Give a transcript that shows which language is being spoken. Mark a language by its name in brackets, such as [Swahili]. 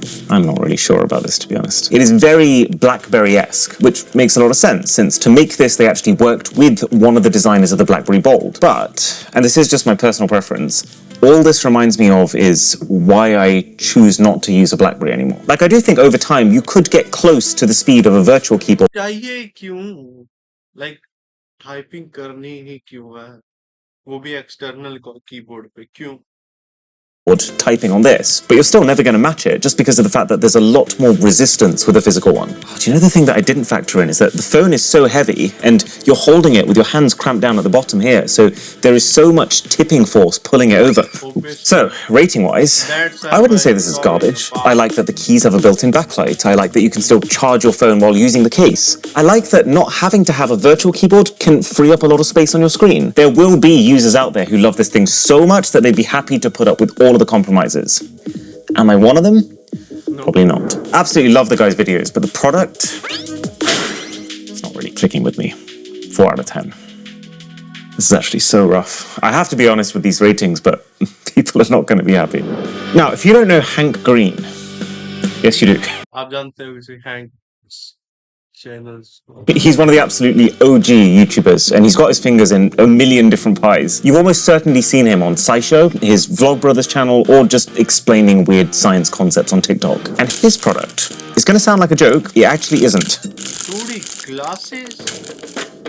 [English] I'm not really sure about this, to be honest. It is very BlackBerry-esque, which makes a lot of sense, since to make this, they actually worked with one of the designers of the BlackBerry Bold. But, and this is just my personal preference, all this reminds me of is why I choose not to use a BlackBerry anymore. Like, I do think over time, you could get close to the speed of a virtual keyboard. [Hindi] चाहिए क्यों like typing करनी ही क्यों है वो भी external keyboard पे क्यों [English] typing on this, but you're still never going to match it just because of the fact that there's a lot more resistance with a physical one. Oh, do you know the thing that I didn't factor in is that the phone is so heavy and you're holding it with your hands cramped down at the bottom here, so there is so much tipping force pulling it over. So, rating-wise, I wouldn't say this is garbage. I like that the keys have a built-in backlight. I like that you can still charge your phone while using the case. I like that not having to have a virtual keyboard can free up a lot of space on your screen. There will be users out there who love this thing so much that they'd be happy to put up with all of the compromises. Am I one of them? No. Probably not. Absolutely love the guy's videos, but the product, it's not really clicking with me. 4 out of 10. This is actually so rough. I have to be honest with these ratings, but people are not going to be happy. Now, if you don't know Hank Green, yes you do. [Hindi] आप जानते हो इसे Hank channels. [English] He's one of the absolutely OG YouTubers, and he's got his fingers in a million different pies. You've almost certainly seen him on SciShow, his Vlog Brothers channel, or just explaining weird science concepts on TikTok. And his product is going to sound like a joke, it actually isn't. 2D glasses?